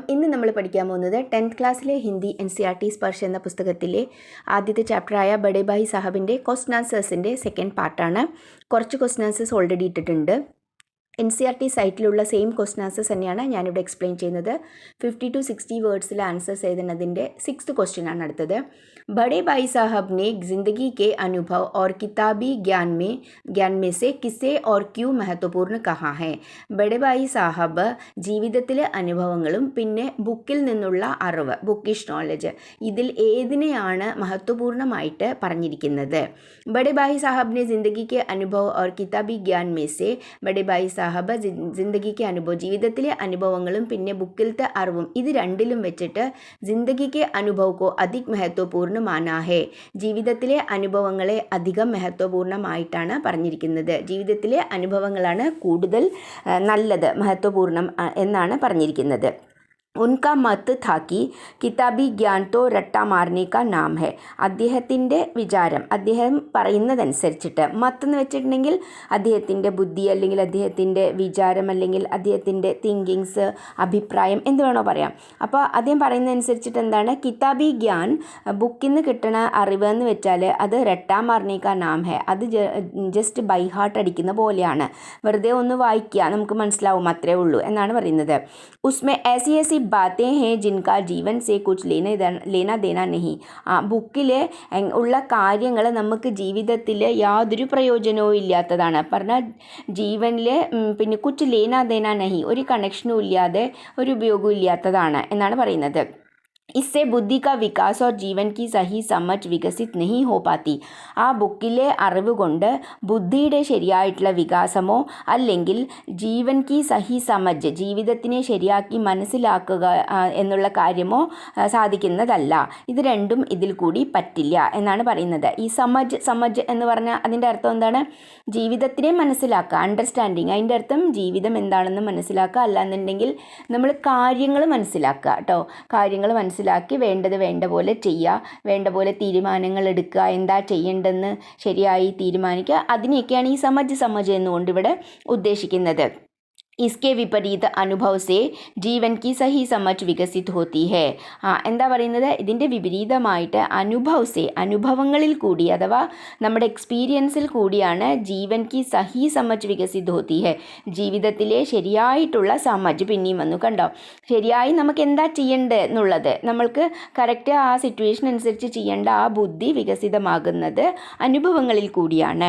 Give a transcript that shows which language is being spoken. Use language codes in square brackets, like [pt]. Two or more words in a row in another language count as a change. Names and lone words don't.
[ml] ഇന്ന് നമ്മൾ പഠിക്കാൻ പോകുന്നത് 10th ക്ലാസ്സിലെ ഹിന്ദി NCERT സ്പർശ് എന്ന പുസ്തകത്തിലെ ആദ്യത്തെ ചാപ്റ്ററായ ബഡേ ഭായി സാഹബിൻ്റെ [en] question answers second part. [ml] കുറച്ച് [en] question answers already [ml] ഇട്ടിട്ടുണ്ട്. NCERT സൈറ്റിലുള്ള [en] same question answers [ml] തന്നെയാണ് ഞാനിവിടെ എക്സ്പ്ലെയിൻ ചെയ്യുന്നത്. 50 to 60 വേർഡ്സിൽ ആൻസേഴ്സ് എഴുതുന്നതിൻ്റെ 6th ക്വസ്റ്റ്യൻ ആണ് അടുത്തത്. [hi] बड़े भाई साहब ने ज़िंदगी के अनुभव और किताबी ज्ञान में से किसे और क्यों महत्वपूर्ण कहा है? [ml] बड़े भाई സാഹബ് ജീവിതത്തിലെ അനുഭവങ്ങളും പിന്നെ ബുക്കിൽ നിന്നുള്ള അറിവ്, [en] bookish knowledge, [ml] ഇതിൽ ഏതിനെയാണ് മഹത്വപൂർണ്ണമായിട്ട് പറഞ്ഞിരിക്കുന്നത്? [hi] बड़े भाई साहब ने ज़िंदगी के अनुभव और किताबी ज्ञान में से [ml] बड़े भाई സാഹബ് ജിന്ദഗിക്ക് അനുഭവം, ജീവിതത്തിലെ അനുഭവങ്ങളും പിന്നെ ബുക്കിലത്തെ അറിവും, ഇത് രണ്ടിലും വെച്ചിട്ട് [hi] ज़िंदगी के अनुभव को अधिक महत्वपूर्ण माना है, [ml] ജീവിതത്തിലെ അനുഭവങ്ങളെ അധികം മഹത്വപൂർണ്ണമായിട്ടാണ് പറഞ്ഞിരിക്കുന്നത്. ജീവിതത്തിലെ അനുഭവങ്ങളാണ് കൂടുതൽ നല്ലത്, മഹത്വപൂർണ്ണം എന്നാണ് പറഞ്ഞിരിക്കുന്നത്. [hi] उनका मत था कि किताबी ज्ञान तो रट्टा मारने का नाम है. [ml] അദ്ദേഹത്തിൻ്റെ വിചാരം, അദ്ദേഹം പറയുന്നതനുസരിച്ചിട്ട്, മത്ത് എന്ന് വെച്ചിട്ടുണ്ടെങ്കിൽ അദ്ദേഹത്തിൻ്റെ ബുദ്ധി അല്ലെങ്കിൽ അദ്ദേഹത്തിൻ്റെ വിചാരം അല്ലെങ്കിൽ അദ്ദേഹത്തിൻ്റെ തിങ്കിങ്സ്, അഭിപ്രായം എന്ത് വേണോ പറയാം. അപ്പോൾ അദ്ദേഹം പറയുന്നതനുസരിച്ചിട്ട് എന്താണ്? [hi] किताबी ज्ञान, [ml] ബുക്കിൽ നിന്ന് കിട്ടണ അറിവ് എന്ന് വെച്ചാൽ അത് [hi] रट्टा मारने का नाम है, [ml] അത് [en] just by heart [ml] അടിക്കുന്ന പോലെയാണ്. വെറുതെ ഒന്ന് വായിക്കുക, നമുക്ക് മനസ്സിലാവും, അത്രേ ഉള്ളൂ എന്നാണ് പറയുന്നത്. [hi] ഉസ്മേ ऐसी ऐसी बातें हैं जिनका जीवन से कुछ लेना देना नहीं. [ml] ബുക്കിൽ ഉള്ള കാര്യങ്ങൾ നമുക്ക് ജീവിതത്തിൽ യാതൊരു പ്രയോജനവും ഇല്ലാത്തതാണ്. പറഞ്ഞാൽ ജീവനിൽ പിന്നെ [hi] कुछ लेना देना नहीं, [ml] ഒരു കണക്ഷനും ഇല്ലാതെ ഒരു ഉപയോഗവും ഇല്ലാത്തതാണ് എന്നാണ് പറയുന്നത്. [hi] इससे बुद्धि का विकास और जीवन की सही समझ विकसित नहीं हो पाती. [ml] ആ ബുക്കിലെ അറിവ് കൊണ്ട് ബുദ്ധിയുടെ ശരിയായിട്ടുള്ള വികാസമോ അല്ലെങ്കിൽ [hi] जीवन की सही समझ, [ml] ജീവിതത്തിനെ ശരിയാക്കി മനസ്സിലാക്കുക എന്നുള്ള കാര്യമോ സാധിക്കുന്നതല്ല. ഇത് രണ്ടും ഇതിൽ കൂടി പറ്റില്ല എന്നാണ് പറയുന്നത്. ഈ സമജ് എന്ന് പറഞ്ഞാൽ അതിൻ്റെ അർത്ഥം എന്താണ്? ജീവിതത്തിനെ മനസ്സിലാക്കുക, അണ്ടർസ്റ്റാൻഡിങ്. അതിൻ്റെ അർത്ഥം ജീവിതം എന്താണെന്ന് മനസ്സിലാക്കുക, അല്ലാന്നുണ്ടെങ്കിൽ നമ്മൾ കാര്യങ്ങൾ മനസ്സിലാക്കുക കേട്ടോ. കാര്യങ്ങൾ മനസ്സിലാക്കി വേണ്ടത് വേണ്ട പോലെ ചെയ്യുക, വേണ്ട പോലെ തീരുമാനങ്ങൾ എടുക്കുക, എന്താ ചെയ്യേണ്ടെന്ന് ശരിയായി തീരുമാനിക്കുക. അതിനെയൊക്കെയാണ് ഈ സമജ് എന്നുകൊണ്ട് ഇവിടെ ഉദ്ദേശിക്കുന്നത്. [hi] इसके विपरीत अनुभव से जीवन की सही समझ विकसित होती है. [ml] എന്താ പറയുന്നത്? ഇതിൻ്റെ വിപരീതമായിട്ട് അനുഭവങ്ങളിൽ കൂടി അഥവാ നമ്മുടെ എക്സ്പീരിയൻസിൽ കൂടിയാണ് [hi] जीवन की सही समझ विकसित होती है, [ml] ജീവിതത്തിലെ ശരിയായിട്ടുള്ള സമജ്. പിന്നെയും വന്നു കണ്ടോ, ശരിയായി നമുക്ക് എന്താ ചെയ്യേണ്ടത് എന്നുള്ളത്, നമ്മൾക്ക് കറക്റ്റ് ആ സിറ്റുവേഷൻ അനുസരിച്ച് ചെയ്യേണ്ട ആ ബുദ്ധി വികസിതമാകുന്നത് അനുഭവങ്ങളിൽ കൂടിയാണ്.